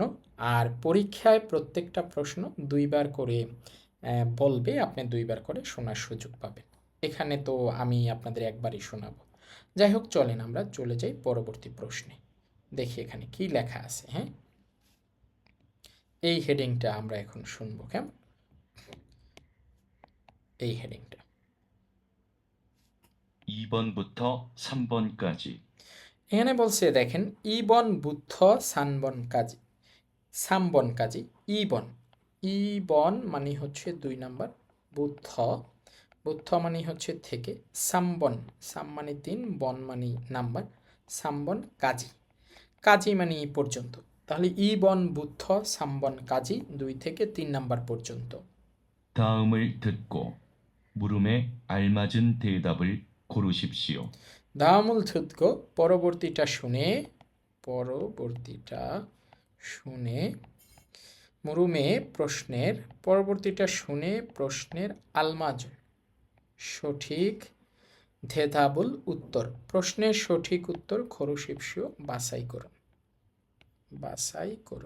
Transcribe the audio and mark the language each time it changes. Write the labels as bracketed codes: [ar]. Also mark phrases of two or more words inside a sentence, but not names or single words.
[bn] আর পরীক্ষায় প্রত্যেকটা প্রশ্ন 2 বার করে বলবে, আপনি 2 বার করে শোনার সুযোগ পাবেন। এখানে তো আমি আপনাদের একবারই শোনাবো। যাই হোক, চলেন আমরা চলে যাই পরবর্তী প্রশ্নে। দেখি এখানে কি লেখা আছে, হ্যাঁ। এই হেডিংটা আমরা এখন শুনবো, কেমন? এই হেডিংটা [ko] 2번부터 3번까지. [bn] এখানে বলছে দেখেন, [ko] 이번부터 삼번까지, 삼번까지, 이번, 이번 [bn] মানে হচ্ছে 2 নাম্বার, বুদ্ধ, বুদ্ধ মানে হচ্ছে থেকে, সামবন, সাম মানে 3, বন মানে নাম্বার, [ko] 삼번까지, [bn] কাজী মানে এই পর্যন্ত। তাহলে [ko] 이번부터 삼번까지 [bn] 2 থেকে 3 নাম্বার পর্যন্ত। [ko] 다음을 듣고 물음에 알맞은 대답을 고르십시오. [bn] দামুল থুতকো, পরবর্তীটা শুনে, পরবর্তীটা শুনে, মুরুমে প্রশ্নের, পরবর্তীটা শুনে প্রশ্নের, আলমাজ সঠিক, ধেধাবুল উত্তর, প্রশ্নের সঠিক উত্তর খরুশিপসীয় বাছাই করুন, বাছাই করুন।